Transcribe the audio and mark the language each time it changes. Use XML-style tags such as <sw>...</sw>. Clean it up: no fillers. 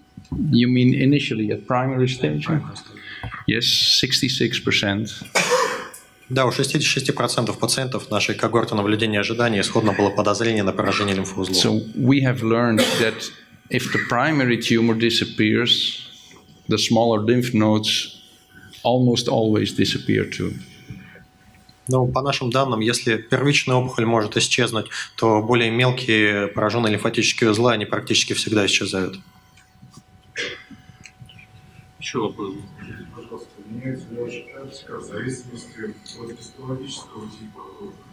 <en>You mean initially at primary stage? Yes, 66%.</en> <ru>Да, у 66% пациентов нашей когорты наблюдения ожидания исходно было подозрение на поражение лимфоузлов.</ru> <en>So we have learned that if the primary tumor disappears, the smaller lymph nodes almost always disappear too.</en> <ru>Но по нашим данным, если первичная опухоль может исчезнуть, то более мелкие пораженные лимфатические узлы, они практически всегда исчезают. Еще вопрос. Пожалуйста, меняется ли ваша практика в зависимости от гистологического типа?</ru>